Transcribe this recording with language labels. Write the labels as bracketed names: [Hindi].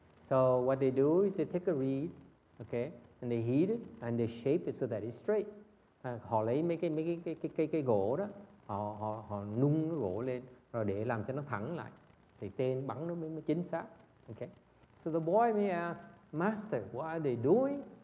[English] So what they do is they take a reed, okay, and they heat it and they shape it so that it's straight. [Vietnamese] Họ lấy mấy cái gỗ đó, họ nung cái gỗ lên rồi để làm cho nó thẳng lại thì tên bắn nó mới chính xác. Okay. [English] So the boy may ask, Master, what are they doing?